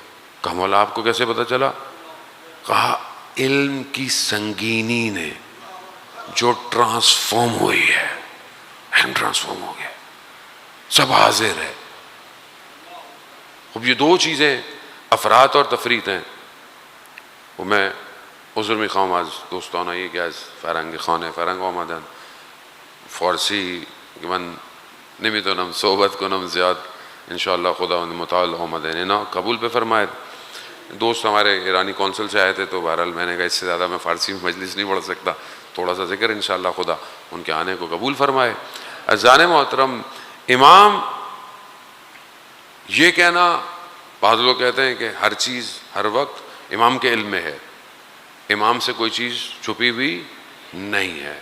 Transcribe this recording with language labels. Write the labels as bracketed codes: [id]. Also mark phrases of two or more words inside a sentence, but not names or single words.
[ur] کہا مولا آپ کو کیسے پتہ چلا؟ کہا علم کی سنگینی نے جو ٹرانسفارم ہوئی ہے، ہم ٹرانسفارم ہو گئے، سب حاضر ہے۔ اب یہ دو چیزیں افراد اور تفرید ہیں، وہ میں [fa] عذر میخوام از دوستان که از فرنگی فرنگ آمدن، فارسی من نمیتونم صحبت کنم زیاد، انشاءاللہ خداوند متعال آمدن اینا قبول بفرمائید۔ [ur] دوست ہمارے ایرانی کونسل سے آئے تھے تو بہرحال میں نے کہا اس سے زیادہ میں فارسی میں مجلس نہیں پڑھ سکتا، تھوڑا سا ذکر انشاءاللہ خدا ان کے آنے کو قبول فرمائے۔ عزیزان محترم، امام یہ کہنا، بعض لوگ کہتے ہیں کہ ہر چیز ہر وقت امام کے علم میں ہے، امام سے کوئی چیز چھپی ہوئی نہیں ہے۔